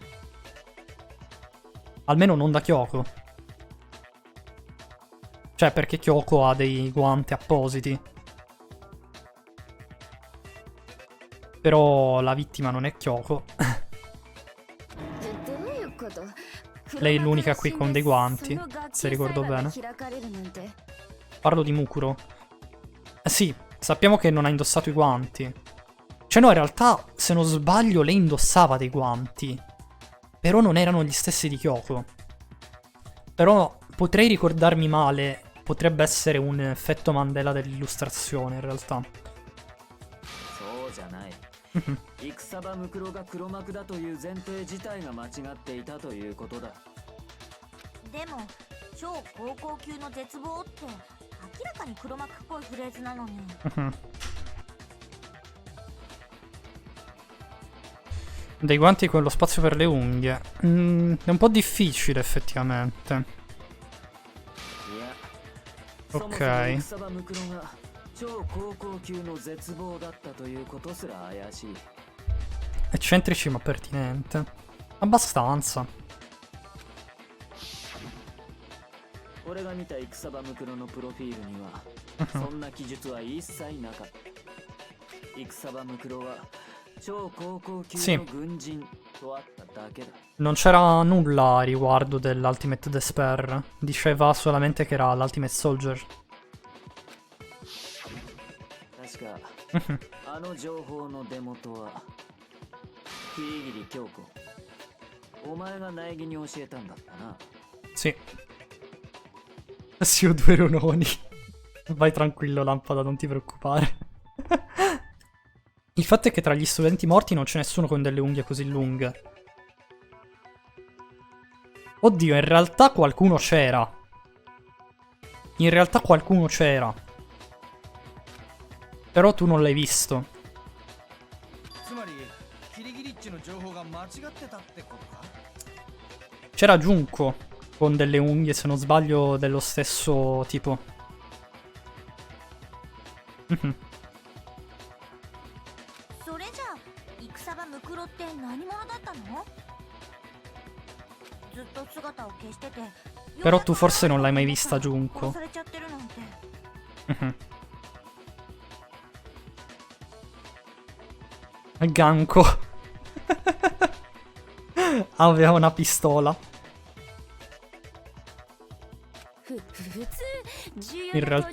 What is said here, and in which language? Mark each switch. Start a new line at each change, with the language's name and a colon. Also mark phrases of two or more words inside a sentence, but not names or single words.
Italian: Almeno non da Kyoko. Cioè, perché Kyoko ha dei guanti appositi. Però la vittima non è Kyoko.
Japanese: どういうこと
Italian: Lei è l'unica qui con dei guanti, se ricordo bene. Parlo di Mukuro. Sì, sappiamo che non ha indossato i guanti. Cioè no, in realtà, se non sbaglio, lei indossava dei guanti. Però non erano gli stessi di Kyoko. Però potrei ricordarmi male. Potrebbe essere un effetto Mandela dell'illustrazione, in realtà.
Japanese: そうじゃない。戦場ムクロが黒幕だという前提自体が間違っていたということだ。でも超高校級の絶望って明らかに黒幕っぽいフレーズなのに。
Italian: Dei guanti con lo spazio per le unghie. È un po' difficile effettivamente.
Japanese: いや、
Italian: Ok.
Japanese: そもそも戦場ムクロが超高校級の絶望だったということすら怪しい。
Italian: Eccentrici ma pertinente. Abbastanza.
Japanese: 俺が見た戦場ムクロのプロフィールにはそんな記述は一切なかった。戦場ムクロは超高校級の軍人とあっただけだ。
Italian: Non c'era nulla a riguardo dell'
English: Ultimate Despair.
Italian: Diceva solamente che era l'
English: Ultimate Soldier.
Japanese: 確かあの情報の出元はキリギリ京子。お前が苗木に教えたんだったな。
Italian: Sì. Sì, ho 2 rononi. Vai tranquillo, Lampada, non ti preoccupare. Il fatto è che tra gli studenti morti non c'è nessuno con delle unghie così lunghe. Oddio, in realtà qualcuno c'era. In realtà qualcuno c'era. Però tu non l'hai visto.
Japanese: つまりキリギリッチの情報が間違ってたってことか。
Italian: C'era Junko con delle unghie, se non sbaglio, dello stesso tipo.
Japanese: それじゃあ戦場ムクロって何者だったの？ずっと姿を消してて。
Italian: Però tu forse non l'hai mai vista, Junko.
Japanese: 殺されちゃってるなんて。
Italian: Ganko. Aveva una pistola. In realtà.